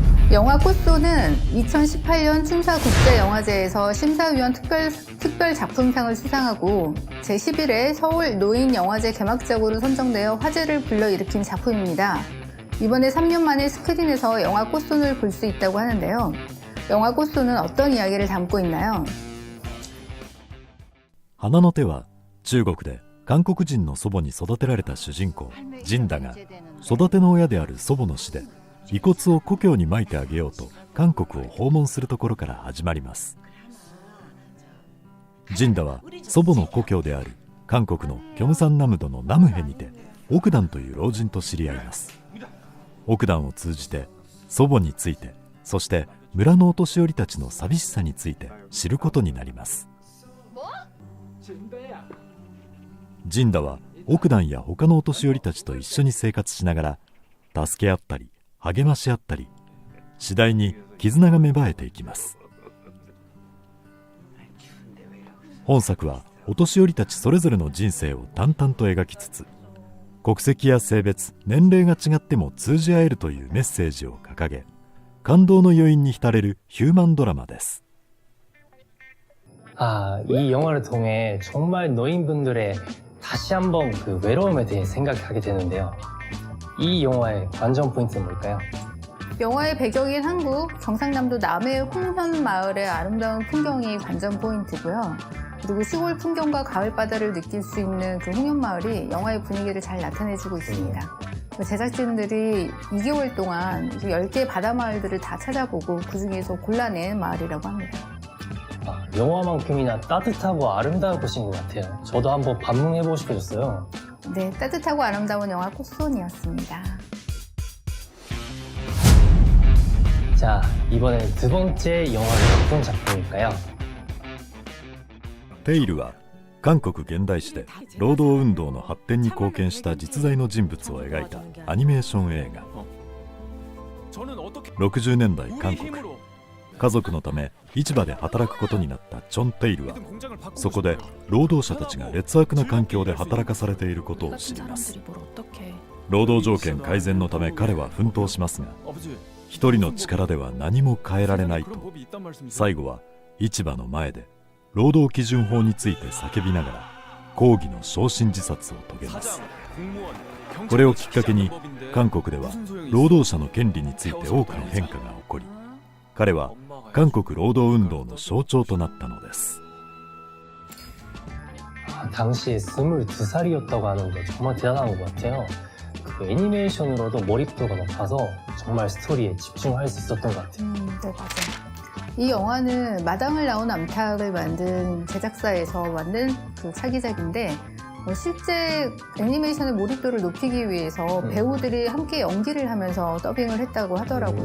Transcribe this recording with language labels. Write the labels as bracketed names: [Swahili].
[Korean] 영화 꽃손은 2018년 춘사국제영화제에서 심사위원 특별 작품상을 수상하고 제11회 서울 노인영화제 개막작으로 선정되어 화제를 불러일으킨 작품입니다. 이번에 3년 만에 스크린에서 영화 꽃손을 볼 수 있다고 하는데요. 영화 꽃손은 어떤 이야기를 담고 있나요? [Japanese] 花の手は中国で韓国人の祖母に育てられた主人公ジンダが育ての親である祖母の死で遺骨を故郷に撒いてあげようと韓国を訪問するところから始まります。ジンダは祖母の故郷である韓国のキョムサンナムドのナムヘにてオクダンという老人と知り合います。オクダンを通じて祖母について、そして村のお年寄りたちの寂しさについて知ることになります。ジンダはオクダンや他のお年寄りたちと一緒に生活しながら助け合ったり励まし合ったり、次第に絆が芽生えていきます。本作はお年寄りたちそれぞれの人生を淡々と描きつつ、国籍や性別、年齢が違っても通じ合えるというメッセージを掲げ、感動の余韻に浸れるヒューマンドラマです。 [Korean] 이 영화를 통해 정말 노인분들의 다시 한번 그 외로움에 대해 생각하게 되는데요. 이 영화의 관전 포인트는 뭘까요? 영화의 배경인 한국 경상남도 남해 홍현 마을의 아름다운 풍경이 관전 포인트고요. 그리고 시골 풍경과 가을 바다를 느낄 수 있는 그 홍현 마을이 영화의 분위기를 잘 나타내주고 있습니다. 제작진들이 2개월 동안 10개의 바다 마을들을 다 찾아보고 그 중에서 골라낸 마을이라고 합니다. 영화만큼이나 따뜻하고 아름다운 곳인 것 같아요. 저도 한번 방문해보고 싶어졌어요. 네, 따뜻하고 아름다운 영화 꽃손이었습니다. 자, 이번엔 두 번째 영화는 어떤 작품일까요? [Japanese] テイルは韓国現代史で労働運動の発展に貢献した実在の人物を描いたアニメーション映画。 60年代韓国、家族のため市場で働くことになったチョン・テイルはそこで労働者たちが劣悪な環境で働かされていることを知ります。労働条件改善のため彼は奮闘しますが、一人の力では何も変えられないと、最後は市場の前で労働基準法について叫びながら抗議の焼身自殺を遂げます。これをきっかけに韓国では労働者の権利について多くの変化が起こり、彼は韓国労働運動の象徴となったのです。 [Korean] 당시에 22살이었다고 하는 게 정말 대단한 것 같아요. 그 애니메이션으로도 몰입도가 높아서 정말 스토리에 집중할 수 있었던 것 같아요. 네, 맞아요. 이 영화는 마당을 나온 암탉을 만든 제작사에서 만든 그 차기작인데 실제 애니메이션의 몰입도를 높이기 위해서 배우들이 함께 연기를 하면서 더빙을 했다고 하더라고요.